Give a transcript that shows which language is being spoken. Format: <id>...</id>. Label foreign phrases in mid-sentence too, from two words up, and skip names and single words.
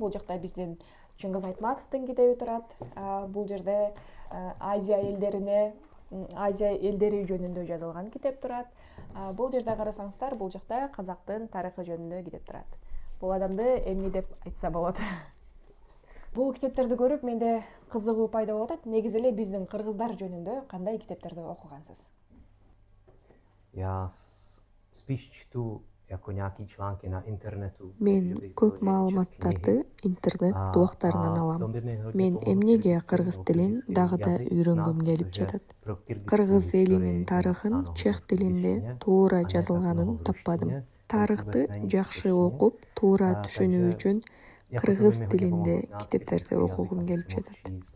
<ky>Бул жакта биздин Чыңгыз Айтматовдун китеби турат. Бул жерде Азия элдери жөнүндө жазылган китеп турат. Бул жерде карасаңыздар, бул жакта казактын тарыхы жөнүндө китеп турат. Бул адамды эмне деп айтса болот. Бул китептерди көрүп менде кызыгуу пайда болуп атат. Негизи эле биздин кыргыздар жөнүндө кандай китептерди окугансыз?</ky> <cs>Já spíš čtu jako nějaké články na internetu.</cs> <ky>Мен көп маалыматтарды интернет блогтарынан алам. Мен эмнеге кыргыз тилин дагы да үйрөнгөм келип жатат. Кыргыз элинин тарыхын чех тилинде туура жазылганын таппадым. Тарыхты жакшы окуп, туура түшүнүү үчүн кыргыз тилинде китептерди окугум келип жатат.</ky>